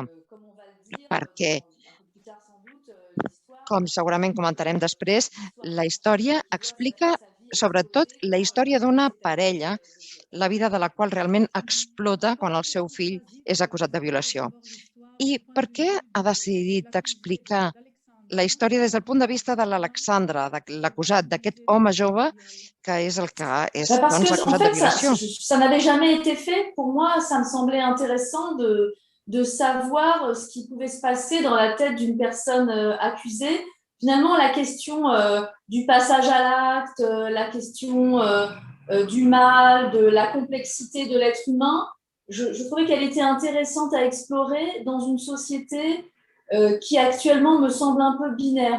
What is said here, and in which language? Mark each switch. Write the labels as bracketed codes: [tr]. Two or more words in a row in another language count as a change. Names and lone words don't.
[ca] Perquè, com segurament comentarem després, la història explica sobretot la història d'una parella, la vida de la qual realment explota quan el seu fill és acusat de violació. I per què ha decidit explicar la història des del punt de vista de l'Alexandre, de l'acusat, d'aquest home jove que és el que és acusat de violació? [fr] Ça n'avait jamais été fait. Pour moi, ça me semblait intéressant de savoir ce qui pouvait se passer dans la tête d'une personne accusée. Finalement, la question du passage à l'acte, la question du mal, de la complexité de l'être humain, je trouvais qu'elle était intéressante à explorer dans une société qui actuellement me semble un peu binaire.